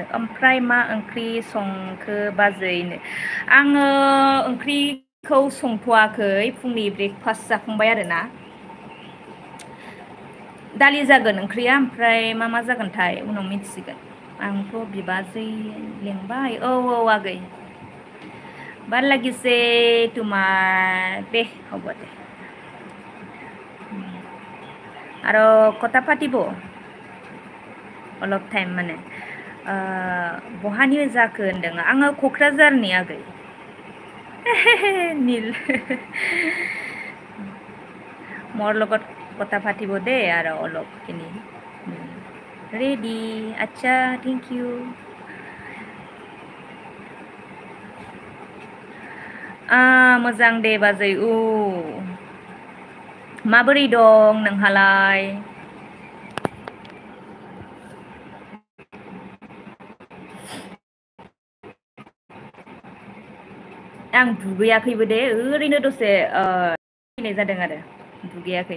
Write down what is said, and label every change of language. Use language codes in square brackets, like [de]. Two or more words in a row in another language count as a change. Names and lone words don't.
[brx] ओमफ्राय मा ओंख्रि संखो बाजैनो? आङो ओंख्रिखौ संथ'वाखै, फुंनि ब्रेकफास्ट जाखांबाय आरो ना। दालि जागोन ओंख्रिया, ओमफ्राय मा जागोनथाय उनाव मिथिसिगोन। आंथ' बिबाजै लेंबाय। औ आगै [as] ভাল লাগিছে তোমাৰ দে, হ'ব দे। আৰু কথা পাতিব অলপ [brx] टाइम माने बहानि जाखो होनदों? आङो क'क्राझारनि आगै। [as] নীল মোৰ লগত কথা পাতিব দে আৰু অলপখিনি। [en] रेडी अच्छा thank you. [brx] मोजां दे बाजै। माबोरै दं नोंहालाय? आं दुगैयाखैबो दे, ओरैनो दसे फैनाय जादों आरो दुगैयाखै।